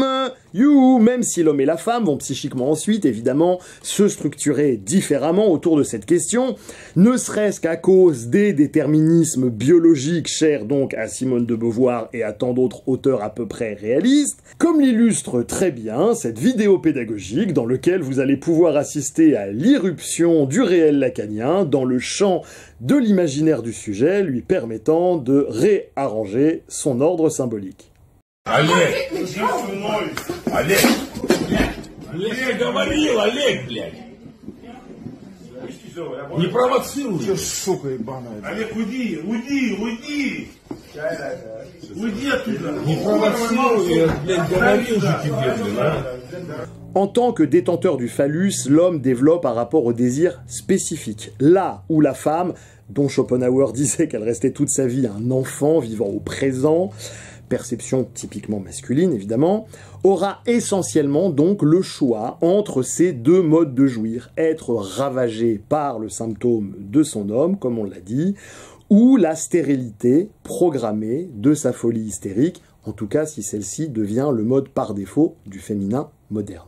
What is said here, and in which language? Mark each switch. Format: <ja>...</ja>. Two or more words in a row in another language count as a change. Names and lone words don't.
<fr>Même si l'homme et la femme vont psychiquement ensuite, évidemment, se structurer différemment autour de cette question, ne serait-ce qu'à cause des déterminismes biologiques chers donc à Simone de Beauvoir et à tant d'autres auteurs à peu près réalistes, comme l'illustre très bien cette vidéo pédagogique dans laquelle vous allez pouvoir assister à l'irruption du réel lacanien dans le champ de l'imaginaire du sujet, lui permettant de réarranger son ordre symbolique.</fr> <ru>Олег! Олег! Олег, говорил, Олег, блядь! Не провоцируй! Че, сука ебаная? Олег, уйди, уйди, уйди! Уйди оттуда! Не провоцируй, я, блядь, говорил же тебе, блядь!</ru> <fr>En tant que détenteur du phallus, l'homme développe un rapport au désir spécifique. Là où la femme, dont Schopenhauer disait qu'elle restait toute sa vie un enfant vivant au présent, perception typiquement masculine évidemment, aura essentiellement donc le choix entre ces 2 modes de jouir, être ravagé par le symptôme de son homme, comme on l'a dit, ou la stérilité programmée de sa folie hystérique, en tout cas si celle-ci devient le mode par défaut du féminin moderne.</fr>